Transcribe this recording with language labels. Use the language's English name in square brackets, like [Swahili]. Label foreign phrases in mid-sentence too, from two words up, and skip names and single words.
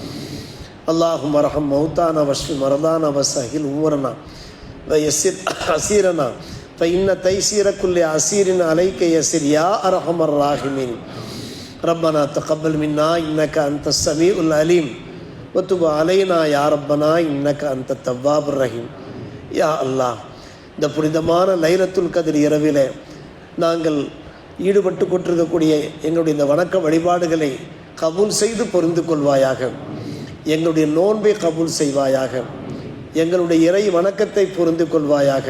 [Arabic] اللهم ارحم موتانا واشف مرضانا وسهل أمورنا ويسر عسيرنا فإن تيسير كل عسير عليك يسير يا أرحم الراحمين ربنا تقبل منا إنك أنت السميع العليم وتب علينا يا ربنا إنك أنت التواب الرحيم يا الله [Tamil] இந்த புனிதமான லைலத்துல் கத்ர் இரவிலே நாங்கள் ஈடுபட்டு கொண்டிருக்கக்கூடிய எங்களுடைய இந்த வணக்க வழிபாடுகளை கபூல் செய்து பொருந்து கொள்வாயாக. எங்களுடைய நோன்பை கபூல் செய்வாயாக. எங்களுடைய இறை வணக்கத்தை பொருந்து கொள்வாயாக.